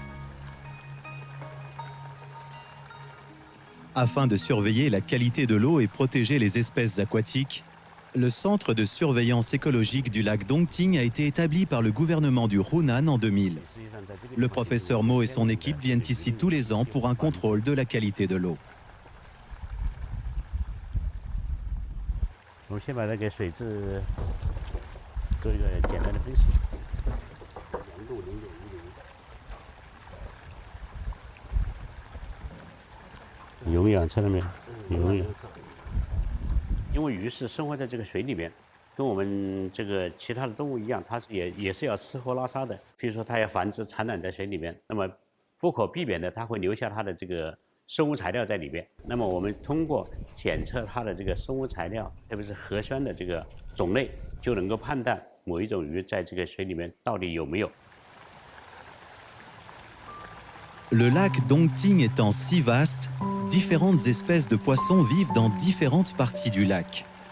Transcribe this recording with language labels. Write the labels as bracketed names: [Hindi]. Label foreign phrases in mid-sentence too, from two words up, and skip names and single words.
[French] Afin de surveiller la qualité de l'eau et protéger les espèces aquatiques, le centre de surveillance écologique du lac Dongting a été établi par le gouvernement du Hunan en 2000. Le professeur Mo et son équipe viennent ici tous les ans pour un contrôle de la qualité de l'eau. [Chinese] 我们先把这个水质做一个简单的分析。浓度0.10，永远测了没有？永远。因为鱼是生活在这个水里面，跟我们这个其他的动物一样，它是也是要吃喝拉撒的。比如说，它要繁殖产卵在水里面，那么不可避免的，它会留下它的这个 生物材料在里边，那么我们通过检测它的这个生物材料，特别是核酸的这个种类，就能够判断某一种鱼在这个水里面到底有没有。 [French] Le lac Dongting étant si vaste, différentes espèces de poissons vivent dans différentes parties du lac.